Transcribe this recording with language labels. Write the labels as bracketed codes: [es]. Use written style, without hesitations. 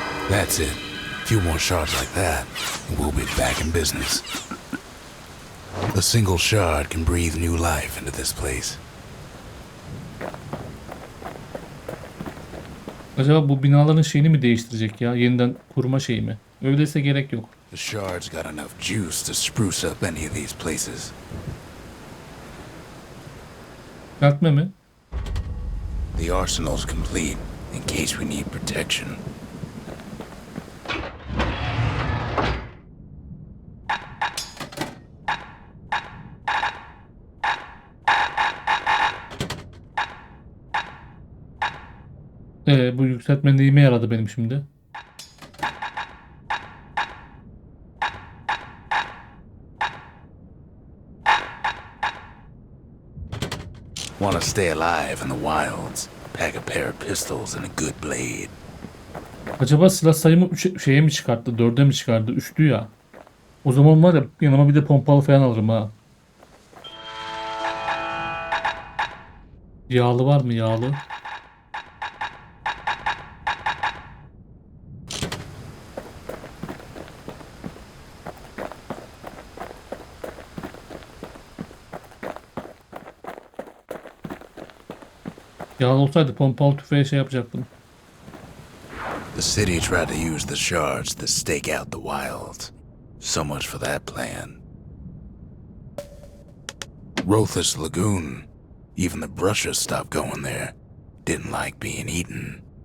[en] That's it. A few more shards like that, and we'll be back in business. A single shard can breathe new life into this place. [tr] Acaba bu binaların şeyini mi değiştirecek ya? Yeniden kurma şeyi mi? Öyleyse gerek yok. [en] The shard's got enough juice to spruce up any of these places. [tr] Düzeltme mi? [en] The arsenal's complete in case we need protection. [tr] Bu yükseltme neyime yaradı benim şimdi? [en] Want to stay alive in the wilds? Pack a pair of pistols and a good blade. [tr] Acaba silah sayımı 3'e mi çıkarttı? 4'e mi çıkardı? 3'tü ya. O zaman var ya yanıma bir de pompalı falan alırım ha. Yağlı var mı yağlı? Yağlı olsaydı pompalı tüfeğe şey yapacaktım. [en] The city tried to use the shards to stake out the wilds. So much for that plan. Rothus Lagoon. Even the brushers stopped going there. Didn't like being eaten.